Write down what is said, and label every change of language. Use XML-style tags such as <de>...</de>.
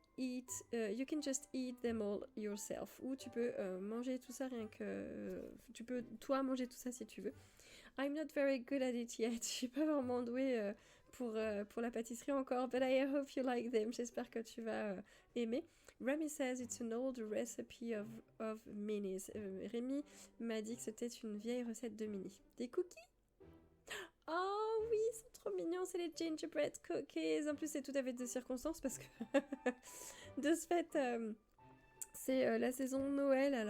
<en>you can just eat them all yourself.</en> <fr>Ou tu peux manger tout ça rien que... tu peux toi manger tout ça si tu veux.</fr> <en>I'm not very good at it yet.</en> <fr>Je suis pas vraiment douée pour la pâtisserie encore.</fr> <en>But I hope you like them.</en> <fr>J'espère que tu vas aimer.</fr> <en>Remy says it's an old recipe of minis.</en> <fr>Rémi m'a dit que c'était une vieille recette de mini. Des cookies? Oh oui, ils sont trop mignons, c'est les gingerbread cookies. En plus, c'est tout à fait de circonstance parce que de ce fait, c'est la saison de Noël.</fr>